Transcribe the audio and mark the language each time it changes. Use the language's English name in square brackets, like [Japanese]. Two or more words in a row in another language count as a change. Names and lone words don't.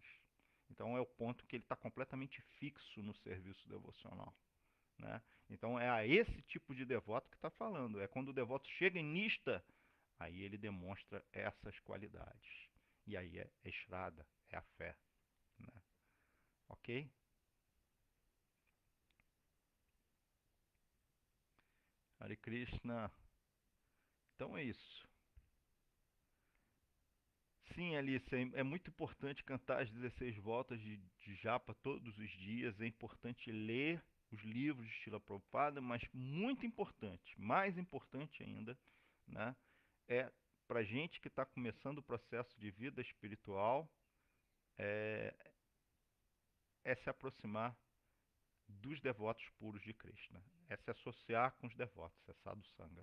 [Portuguese] Então é o ponto que ele está completamente fixo no serviço devocional. Né? Então é a esse tipo de devoto que está falando. É quando o devoto chega em Nista, aí ele demonstra essas qualidades. E aí é Shraddha, é a fé. Né? Ok? Hare Krishna. Então é isso. Sim, Alice, é muito importante cantar as 16 voltas de japa todos os dias. É importante ler os livros de Srila Prabhupada, mas muito importante, mais importante ainda, né, é para gente que está começando o processo de vida espiritual, é, é se aproximar dos devotos puros de Krishna, é se associar com os devotos, é [Sanskrit] sadhu sangha.